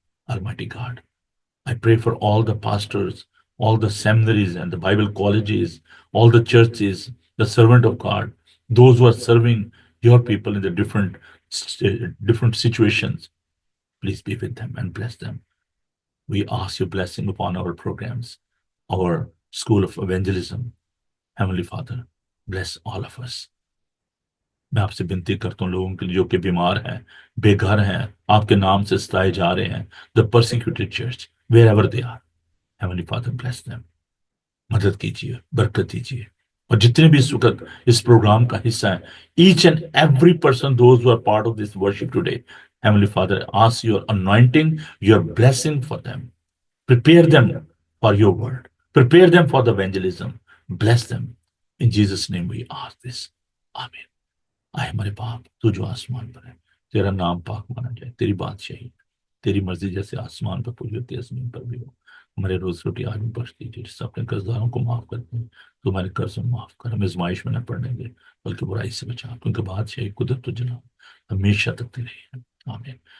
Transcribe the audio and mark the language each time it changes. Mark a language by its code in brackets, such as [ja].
[en] Almighty God, I pray for all the pastors, all the seminaries and the Bible colleges, all the churches, the servant of God, those who are serving your people in the different situations. Please be with them and bless them. We ask your blessing upon our programs, our school of evangelism. Heavenly Father, bless all of us. [ur] میں آپ سے بنتی کرتا ہوں لوگوں کے لیے جو کہ بیمار ہیں, بے گھر ہیں, آپ کے نام سے ستائے جا رہے ہیں. [en] The persecuted church, wherever they are. Heavenly Father, bless them. [ur] مدد کیجیے, برکت دیجیے. اور جتنے بھی اس وقت اس پروگرام کا حصہ ہیں, [en] each and every person, those who are part of this worship today, Heavenly Father, ask your anointing, your blessing for them. Prepare them for your word. Prepare them for the evangelism. Bless them. In Jesus' name we ask this. Amen. [ur] آئے ہمارے باپ, تو جو آسمان پر ہے, تیرا نام پاک مانا جائے. تیری بادشاہی, تیری مرضی جیسے آسمان پر پوری ہوتی ہے زمین پر بھی ہو. ہمارے روز روٹی آج بھی بخش دیجیے. جس سے اپنے قرضداروں کو معاف کرتے ہیں تو ہمارے قرض معاف کر. ہمیں آزمائش میں نہ پڑنے دے بلکہ برائی سے بچا, کیونکہ بادشاہی, قدرت و جلال ہمیشہ تک تیری ہے. آمین.